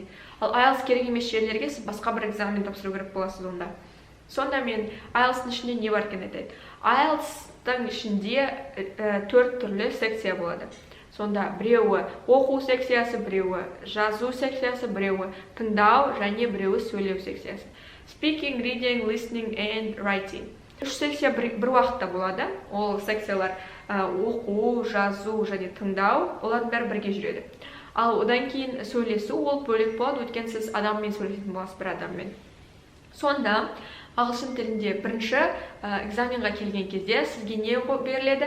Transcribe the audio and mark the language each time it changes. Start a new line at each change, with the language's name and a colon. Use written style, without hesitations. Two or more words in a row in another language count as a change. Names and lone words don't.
Kazakh: Ал IELTS керек емес жерлерге сіз басқа бір экзамен тапсыру керек боласыз онда. Сонда мен IELTS-тың ішінде не бар екен айтайын. IELTS-тың ішінде 4 түрлі секция болады. Сонда біреуі оқу секциясы, біреуі жазу секциясы, біреуі тыңдау және біреуі сөйлеу секциясы.
English: Speaking, reading, listening and writing.
Kazakh: 3 секция бір уақытта болады. Ол секциялар оқу, жазу және тыңдау, олардың бәрі бірге жүреді. Ал одан кейін сөйлесу ол бөлек болады, өйткені сіз адаммен сөйлесетін боласыз, бір адаммен. Сонда ағылшын тілінде бірінші экзаменға келген кезде сізге не беріледі?